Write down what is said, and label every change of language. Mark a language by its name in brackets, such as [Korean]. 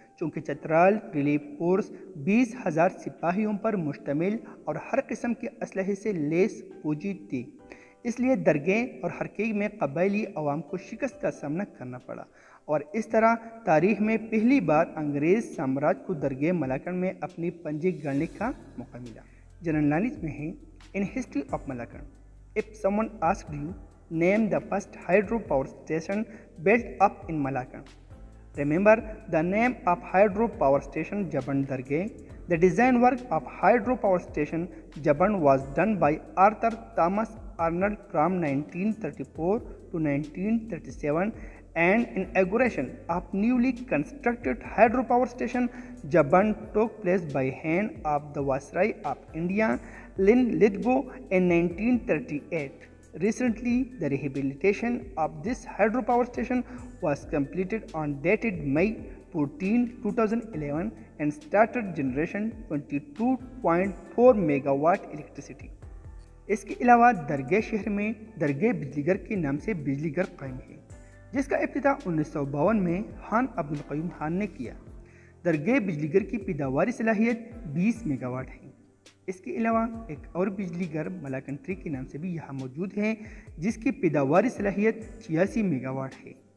[Hindi] चूँकि Chitral relief force 20,000 सिपाहियों पर मुश्तमिल और हर किस्म के असलहे से लेस फौजी थी, इसलिए दरगाह और हरके में कबायली अवाम को शिकस्त का सामना करना पड़ा और इस तरह तारीख में पहली बार अंग्रेज़ साम्राज्य को दरगाह मलाकंड में अपनी पंजे गाड़ने का मौका मिला। [English] General knowledge में है, in history of Malakand, if someone asked you name the first hydro power station built up in Malakand, remember the name of hydro power station Jaban Dargah. The design work of hydro power station Jaban was done by Arthur Thomas Arnold from 1934 to 1937, and inauguration of newly constructed hydro power station Jaban took place by hand of the Viceroy of India Lin Lithgow in 1938. Recently, the rehabilitation of this hydropower station was completed on dated May 14, 2011 and started generation 22.4 megawatt electricity. [Hindi] इसके अलावा दरगाह शहर में दरगाह बिजलीगर के नाम से बिजलीगर कायम है, जिसका इब्तिदा 1952 में खान अब्दुल क़य्यूम खान ने किया। दरगाह बिजलीगर की पैदावारी सलाहियत 20 मेगावाट है। इसके अलावा एक और बिजलीघर मलाकंड 3 के नाम से भी यहाँ मौजूद है, जिसकी पैदावारी सलाहियत 86 मेगावाट है।